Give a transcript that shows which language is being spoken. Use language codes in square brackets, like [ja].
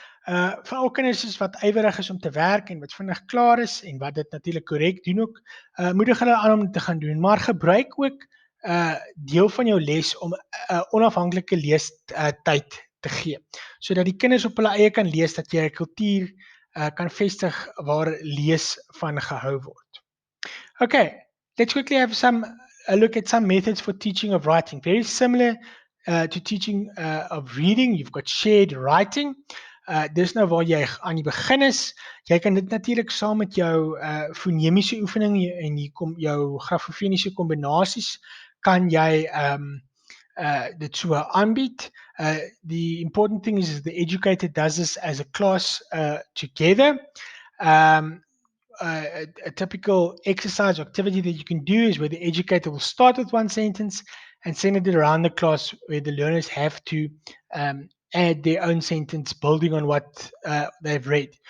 [af] Vir al kinders wat ywerig is om te werk en wat vinnig klaar is en wat dit natuurlik korrek doen ook, moedig hulle aan om te gaan doen, maar gebruik ook deel van jou les om onafhanklike leestyd te gee, sodat die kinders op hulle eie kan lees, dat jy 'n kultuur kan vestig waar lees van gehou word. [en] Okay, let's quickly have a look at some methods for teaching of writing. Very similar to teaching of reading. You've got shared writing. [af] Dis nou waar jy aan die begin is. Jy kan dit natuurlik saam met jou fonemiese oefening en jou grafofoniese kombinasies kan jy dit so aanbied. [en] The important thing is the educator does this as a class together. A typical exercise or activity that you can do is where the educator will start with one sentence and send it around the class, where the learners have to add their own sentence building on what they've read.